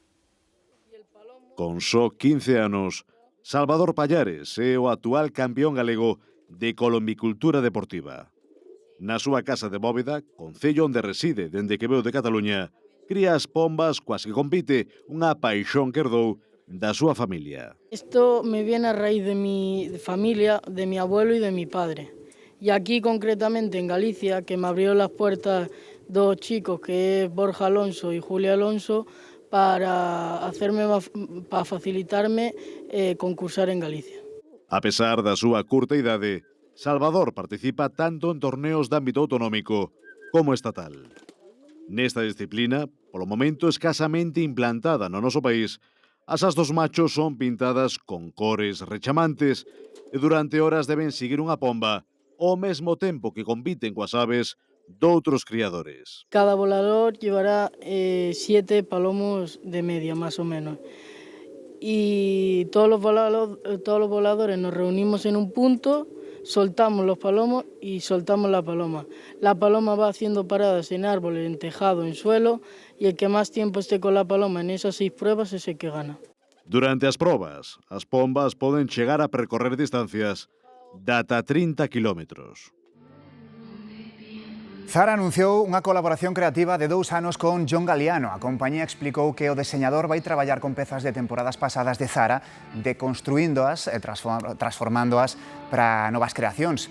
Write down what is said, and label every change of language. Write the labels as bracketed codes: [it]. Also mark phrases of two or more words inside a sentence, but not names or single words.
[gl] Con só 15 anos, Salvador Pallares é o actual campeón galego de colombicultura deportiva. Na súa casa de Bóveda, concello onde reside dende que veu de Cataluña, cría as pombas coas que compite, unha paixón que herdou da súa familia. [es] Esto me viene a raíz de mi familia, de mi abuelo y de mi padre. Y aquí concretamente en Galicia, que me abrió las puertas dos chicos, que es Borja Alonso y Julia Alonso, para facilitarme concursar en Galicia. [gl] A pesar da súa curta idade, Salvador participa tanto en torneos de ámbito autonómico como estatal. Nesta disciplina, polo momento escasamente implantada no noso país, as as dos machos son pintadas con cores rechamantes e durante horas deben seguir unha pomba ao mesmo tempo que compiten coas aves doutros criadores. [es] Cada volador llevará 7 palomos de media, más o menos. Y todos los voladores nos reunimos en un punto, soltamos los palomos y soltamos la paloma. La paloma va haciendo paradas en árboles, en tejado, en suelo, y el que más tiempo esté con la paloma en esas 6 pruebas es el que gana. [gl] Durante as probas, as pombas poden chegar a percorrer distancias de ata 30 kilómetros. Zara anunciou unha colaboración creativa de 2 anos con John Galliano. A compañía explicou que o deseñador vai traballar con pezas de temporadas pasadas de Zara, deconstruíndoas e transformándoas para novas creacións.